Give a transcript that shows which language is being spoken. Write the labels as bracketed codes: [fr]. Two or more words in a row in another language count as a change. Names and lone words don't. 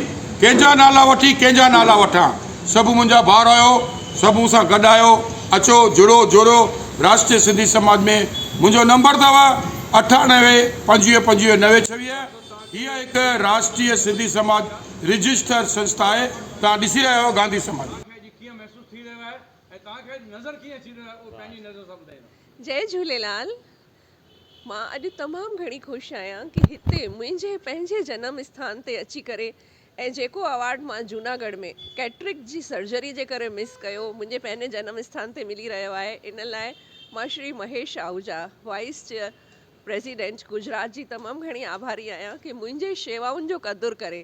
[sd] कंहिंजा नाला वठी, कंहिंजा नाला वठां, सभु मुंहिंजा भाउर आहियो, सभु मूंसां गॾु आहियो, अचो, जुड़ो जोड़ो राष्ट्रीय सिंधी समाज में। मुंहिंजो नंबर अथव 98 25 25 926। हीअ हिकु राष्ट्रीय सिंधी समाज रजिस्टर संस्था आहे। तव्हां ॾिसी रहिया आहियो गांधी समाज। जय झूलेलाल। मां अॼु तमामु घणी ख़ुशि आहियां कि हिते मुंहिंजे पंहिंजे जन्म स्थान ते अची करे ऐं जेको अवार्ड मां जूनागढ़ में कैटरिक जी सर्जरी जे करे मिस कयो, मुंहिंजे पंहिंजे जन्म स्थान ते मिली रहियो आहे। इन लाइ मां श्री महेश आहूजा, [en] vice chair president [sd] गुजरात जी, तमामु घणी आभारी आहियां कि मुंहिंजे शेवाउनि जो क़दुरु करे।